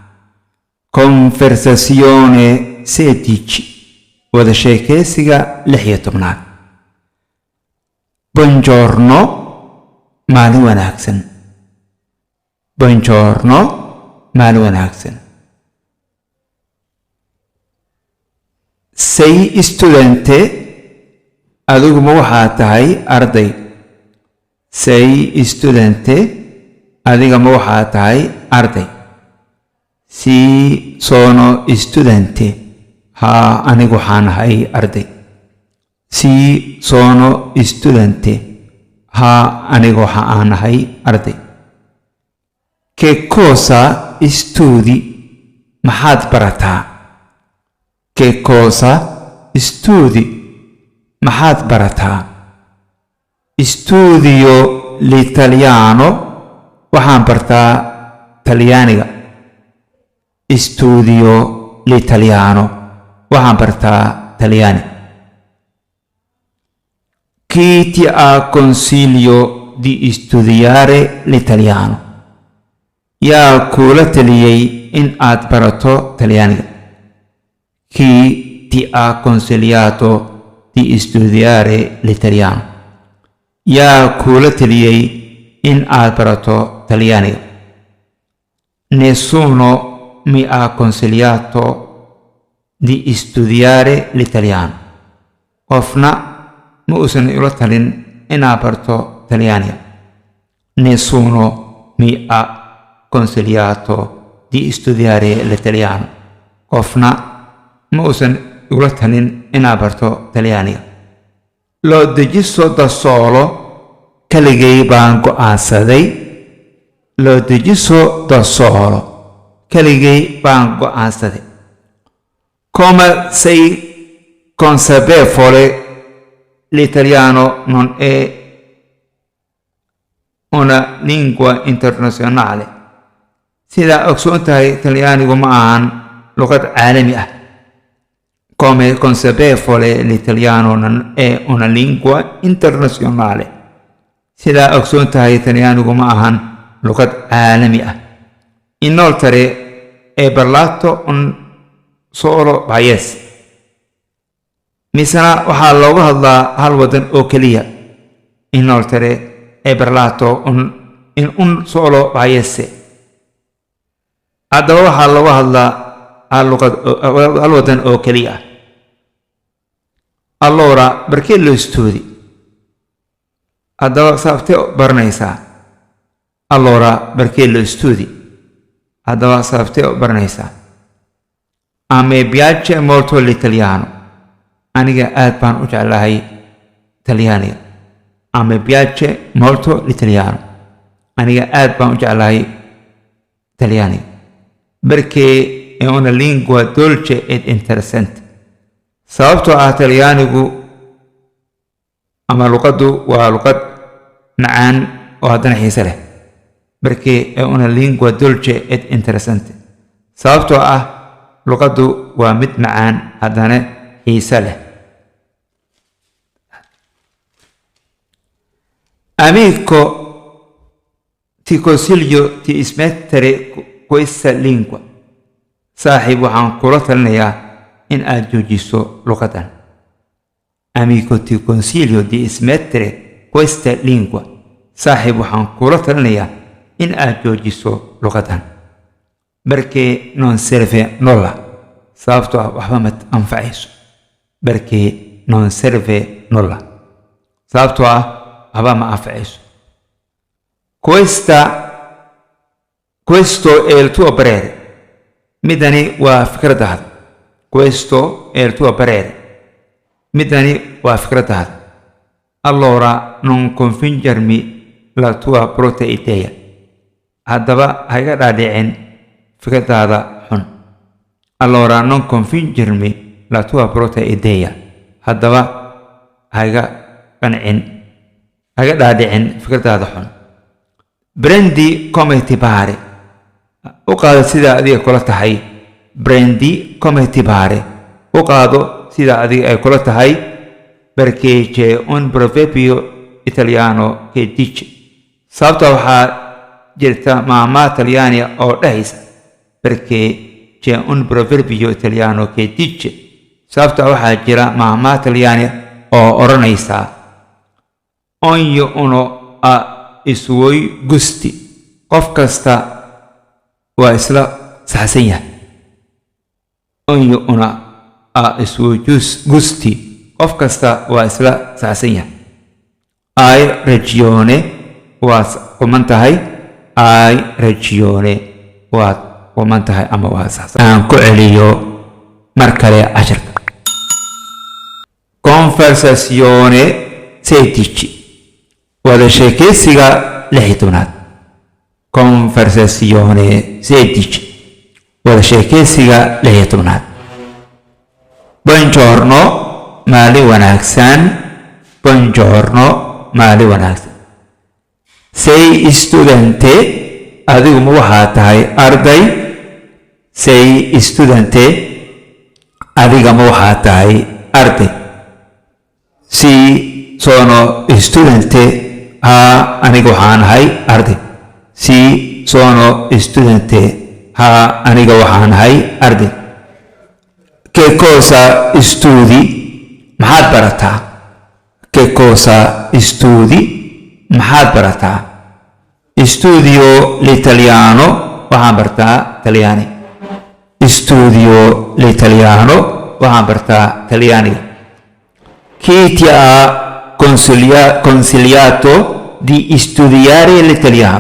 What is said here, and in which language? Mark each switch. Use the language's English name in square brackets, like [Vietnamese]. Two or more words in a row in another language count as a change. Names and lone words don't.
[Somali] Conversazione 16 wada sheekaysiga 16aad. Buongiorno maalin wanaagsan. Buongiorno maalin wanaagsan. [Italian] Sei studente [Somali] adigu ma waxaad tahay arday. [Italian] Sei studente [Somali] adiga ma waxaad tahay arday. [Italian] Sì, sono studente. [Somali] Ha, anigu waxaan ahay arday. [Italian] Sì, sono studente. [Somali] Ha, anigu waxaan ahay arday. [Italian] Che cosa studi? [Somali] Maxaad barataa? [Italian] Che cosa studi? [Somali] Maxaad barataa? [Italian] Studio l'italiano, [Somali] waxaan bartaa talyaaniga. [Italian] Studio l'italiano, [Somali] waxaan bartaa talyaani. [Italian] Chi ti ha consiglio di studiare l'italiano? [Somali] Yaa kula taliyay in aad barato talyaaniga. [Italian] Chi ti ha consigliato di studiare l'italiano? [Somali] Yaa kula taliyay in aad barato talyaaniga. [Italian] Nessuno mi ha consigliato di studiare l'italiano. [Somali] Qofna ma uusan ila talin inaan barto talyaaniga. [Italian] Nessuno mi ha consigliato di studiare l'italiano. [Somali] Qofna ma uusan ila talin inaan barto talyaaniga. [Italian] L'ho deciso da solo, [Somali] kaligay baan go'aansaday. [Italian] L'ho deciso da solo, [Somali] kaligay baan go'aansaday. [Italian] Come sei consapevole, l'italiano non è una lingua internazionale. [Somali] Sida ogsoon tahay talyaanigu ma ahan luqad caalami ah. [Italian] Come consapevole, l'italiano non è una lingua internazionale. [Somali] Sida ogsoon tahay talyaanigu ma ahan luqad caalami ah. [Italian] Inoltre è parlato un solo paese. [Somali] Misana waxaa looga hadlaa hal wadan oo keliya. [Italian] Inoltre è parlato in un solo paese. [Somali] Haddaba waxaa looga hadlaa hal wadan oo keliya. [Italian] Allora, perché lo studi? [Somali] Haddaba sababtee baranaysaa? [Italian] Allora, perché lo studi? [Somali] Haddaba sababtee baranaysaa? [Italian] A me piace molto l'italiano. [Somali] Aniga aad baan u jeclahay talyaaniga. [Italian] A me piace molto l'italiano. [Somali] Aniga aad baan u jeclahay talyaaniga. [Italian] Perché è una lingua dolce ed interessante. [Somali] Sababtoo ah talyaanigu ama luqaddu waa luqad macaan oo haddana xiise leh. [Italian] Perché è una lingua dolce ed interessante. [Somali] Sababtoo ah luqaddu waa mid macaan haddana xiise leh. [Italian] Amico, ti consiglio di smettere questa lingua. [Somali] Saaxiib, waxaan kula talinayaa in aad joojiso luqadan. [Italian] Amico, ti consiglio di smettere questa lingua. [Somali] Saaxiib, waxaan kula talinayaa in aad joojiso luqadan. [Italian] Perché non serve nulla. [Somali] Sababtoo ah waxba ma anfacayso. [Italian] Perché non serve nulla. [Somali] Sababtoo ah waxba ma anfacayso. [Italian] Questo è il tuo parere. [Somali] Midani waa fikradaada. [Italian] Questo è il tuo parere. [Somali] Midani waa fikradaada. [Italian] Allora non convincermi la tua brutta idea. [Somali] Haddaba ha iga dhaadhicin fikradaada xun. [Italian] allora non confingermi la tua brutta idea. [Somali] Haddaba haga dhaadhicin fikradaada xun. [Italian] Prendi come ti pare. [Somali] U qaado sida adiga kula tahay. [Italian] Prendi come ti pare. [Somali] U qaado sida adiga ay kula tahay. [Italian] Perché c'è un proverbio italiano che dice, [Somali] sababta waxaa jirta maama talyaani oo dhahaysa, [Italian] perché c'è un proverbio italiano che dice, [Somali] sababta waxaa jira maama talyaani oo oranaysa, [Italian] ognuno ha i suoi gusti. [Somali] Qof kasta waa isla saxsan yahay. [Italian] Ognuno ha i suoi gusti. [Somali] Qof kasta waa isla saxsan yahay. [Italian] Hai ragione, [Somali] waad quman tahay. [Italian] Hai ragione, [Somali] waad quman tahay ama waa saxsan. Aan ku celiyo mar kale casharka. [Italian] Conversazione 16. [Somali] Wada sheekaysiga 16aad. Conversazione 16. Wada sheekaysiga 16aad. Buongiorno, maalin wanaagsan. Buongiorno, maalin wanaagsan. [Italian] Sei studente, [Somali] adigu ma waxaa tahay arday. [Italian] Sei studente, [Somali] adiga ma waxaa tahay arday. [Italian] Sì, sono studente. [Somali] Ha, aniga waxaan ahay arday. [Italian] Sì, sono studente. [Somali] Ha, aniga waxaan ahay arday. [Italian] Che cosa studi? [Somali] Maxaad barataa? [Italian] Che cosa studi? [Somali] Maxaad barataa? [Italian] Studio l'italiano, [Somali] waxaan bartaa talyaani. [Italian] Studio l'italiano, [Somali] waxaan bartaa talyaaniga. [Italian] Chi ti ha consigliato di studiare l'italiano?